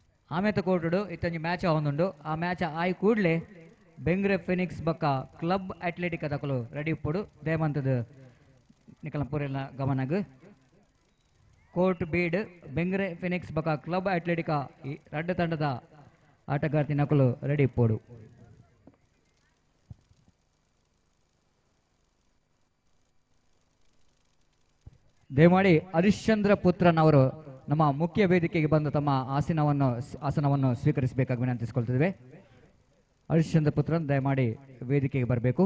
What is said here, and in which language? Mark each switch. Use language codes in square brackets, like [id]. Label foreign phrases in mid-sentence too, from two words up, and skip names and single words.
[tcy] ಆಮೇತ ಕೋಟುಡು ಇತ್ತಂಜಿ ಮ್ಯಾಚ್ ಆವೊಂದುಂಡು ಆ ಮ್ಯಾಚ್ ಆಯ್ ಕೂಡಲೇ ಬೆಂಗ್ರೆ ಫಿನಿಕ್ಸ್ ಬಕ್ಕ ಕ್ಲಬ್ ಅಥ್ಲೆಟಿಕ್ ಅದಕ್ಕಲು ರೆಡಿ ಇಪ್ಪುಡು ದೇವಂತದ ನಿಕಲ ಪೂರೆಲ್ಲ ಗಮನಗ್ ಕೋರ್ಟ್ ಬೀಡ್ ಬೆಂಗ್ರೆ ಫಿನಿಕ್ಸ್ ಬಕ್ಕ ಕ್ಲಬ್ ಅಥ್ಲೆಟಿಕ ಈ ರಡ್ಡು ತಂಡದ ಆಟಗಾರ್ತಿ ನಕಲು ರೆಡಿ ಇಪ್ಪುಡು. [kn] ದಯಮಾಡಿ ಹರಿಶ್ಚಂದ್ರ ಪುತ್ರನ್ ಅವರು ನಮ್ಮ ಮುಖ್ಯ ವೇದಿಕೆಗೆ ಬಂದು ತಮ್ಮ ಆಸನವನ್ನು ಸ್ವೀಕರಿಸಬೇಕಾಗಿ ವಿನಂತಿಸಿಕೊಳ್ತಿದ್ದೇವೆ. ಹರಿಶ್ಚಂದ್ರ ಪುತ್ರನ್ ದಯಮಾಡಿ ವೇದಿಕೆಗೆ ಬರಬೇಕು.